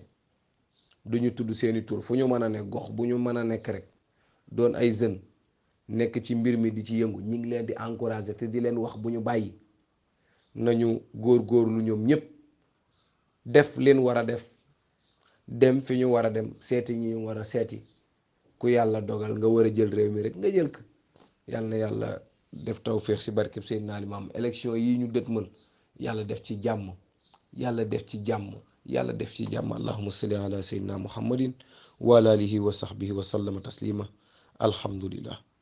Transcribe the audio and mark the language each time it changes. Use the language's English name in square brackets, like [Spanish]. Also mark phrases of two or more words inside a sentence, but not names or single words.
[Wolof] duñu tudd seeni tur, fu ñu mën a nekk, gox bu ñu mën a nekk rek, doon ay jeunes nekk ci mbir mi di ci yëngu, ñi ngi leen di encourager te di leen wax bu ñu bàyyi, nañu góor-góorlu ñoom ñépp def leen war a def, dem fi ñu war a dem, seeti ñi ñu war a seeti. ku yàlla dogal nga war a jël réew mi rek nga jël ko. yàlla na yàlla def tawféex ci barkeb Seydina Limaamu. élection yi ñu dëtmal yàlla def ci jàmm, yàlla def ci jàmm, yàlla def ci jàmm. [Arabic] اللهم صل على سيدنا محمد وعلى آله وصحبه وسلم تسليما. alhamdulillah.